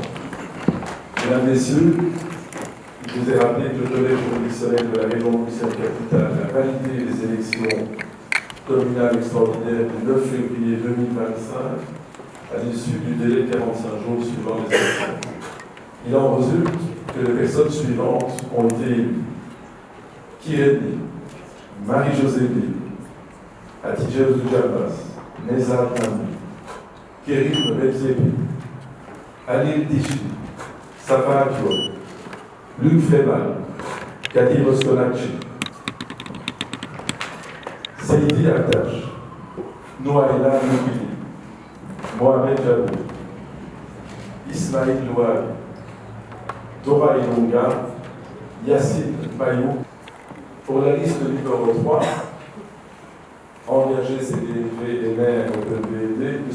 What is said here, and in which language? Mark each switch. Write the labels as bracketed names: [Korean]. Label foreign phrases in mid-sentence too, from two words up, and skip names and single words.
[French] Mesdames, Messieurs, je vous ai rappelé que le collège juridictionnel de la région Bruxelles-Capitale a validé les élections communales extraordinaires du 9 février 2025 à l'issue du délai de 45 jours suivant les élections. Il en résulte que les personnes suivantes ont été élues. Kiredni, Marie-Josée Bill, Hatice Ouzoujalbas, Nezar Nami, Kerim Redzepi, Halil Tichi, Safa Akio, Luc Frémal, Kadir Oskonakchi, Seidi Aktash, Nouaïla Moukili, Mohamed Jabou, Ismaïl Louabi, Dora Ilonga, Yassine Bayou. Pour la liste numéro 3, engagé CDV et maire de BD, M.